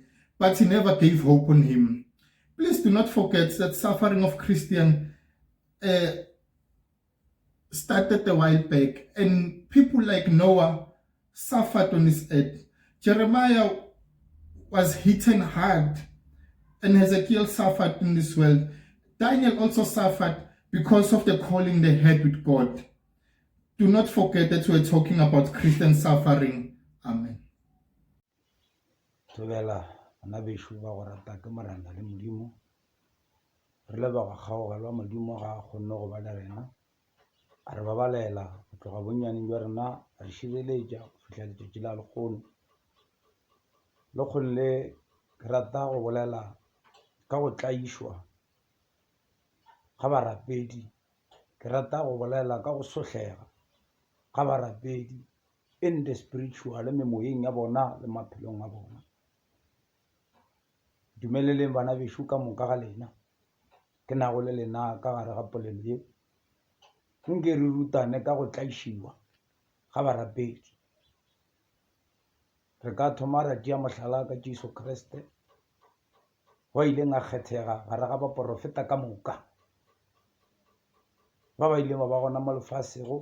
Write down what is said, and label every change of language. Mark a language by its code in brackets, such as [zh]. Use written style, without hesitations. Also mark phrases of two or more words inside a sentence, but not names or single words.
[en] But he never gave hope on him. Please do not forget that suffering of Christian started a while back, and people like Noah suffered on this earth. Jeremiah was hit hard, and Ezekiel suffered in this world. Daniel also suffered because of the calling they had with God. Do not forget that we're talking about Christian suffering. Amen. [nso] Tobela ana beshu ba go rata ke marana le modimo re le ba ga gaoga lwa modimo ga gonne go ba le rena a re babalela go tloga bonnyane jwa rena a re šireletša go fitlha letšatši la lekgono le kgonne ke rata go bolela ka go tlaišwa ga barapedi, ke rata go bolela ka go sohlega ga barapedi [en] in the spiritual [nso] memoyeng ya bona le maphelong a bona. Dumeleleng bana bešo ka moka ga lena ke nago le lena ka gare ga polelo ye nke re rutane ka go tlaišiwa ga barapedi. Re ka thoma ra tšea mohlala ka Jesu Kriste wa ileng a kgethega gare ga baprofeta ka moka ba ileng ba gona mo lefasego.